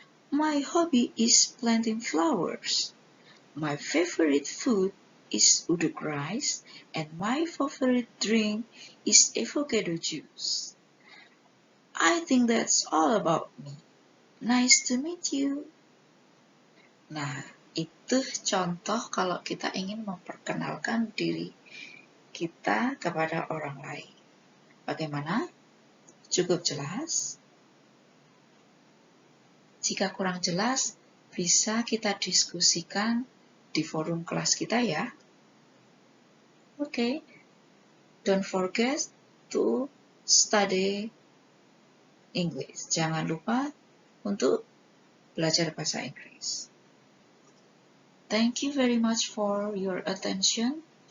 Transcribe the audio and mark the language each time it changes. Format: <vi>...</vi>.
<en>My hobby is planting flowers. My favorite food is uduk rice and my favorite drink is avocado juice. I think that's all about me. Nice to meet you.</en> <id>Nah, itu contoh kalau kita ingin memperkenalkan diri kita kepada orang lain. Bagaimana? Cukup jelas? Jika kurang jelas, bisa kita diskusikan di forum kelas kita ya. Oke.</id> <en>Don't forget to study English.</en> <id>Jangan lupa untuk belajar bahasa Inggris.</id> <en>Thank you very much for your attention.</en>